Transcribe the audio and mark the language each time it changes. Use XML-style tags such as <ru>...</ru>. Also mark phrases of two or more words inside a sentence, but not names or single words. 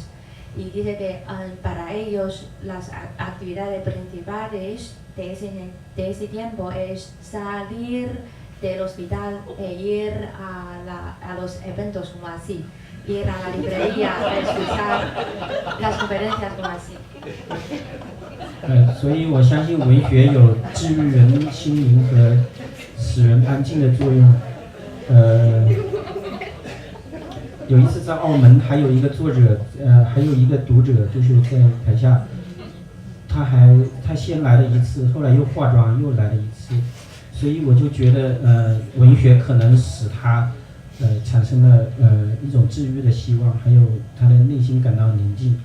<es>Y dice que para ellos las actividades principales de ese tiempo es salir del hospital e ir a los eventos como así, ir a la librería a escuchar las conferencias como así.</es> <zh>所以我相信文学有治愈人心灵和使人安静的作用。有一次在澳门，还有一个作者，还有一个读者，就是在台下，他先来了一次，后来又化妆又来了一次，所以我就觉得文学可能使他产生了一种治愈的希望，还有他的内心感到宁静。</zh>